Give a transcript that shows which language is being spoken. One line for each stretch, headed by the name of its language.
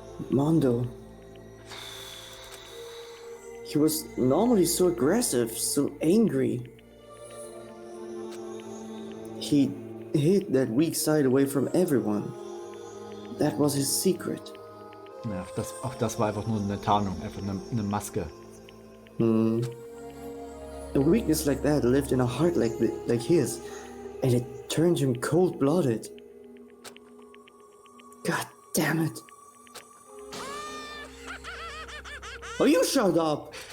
English: Mondo. He was normally so aggressive, so angry. He hid that weak side away from everyone. That was his secret.
German: Ja, auch das war einfach nur eine Tarnung, einfach eine Maske.
English: A weakness like that lived in a heart like his, and it turned him cold-blooded. God damn it. Oh, you shut up!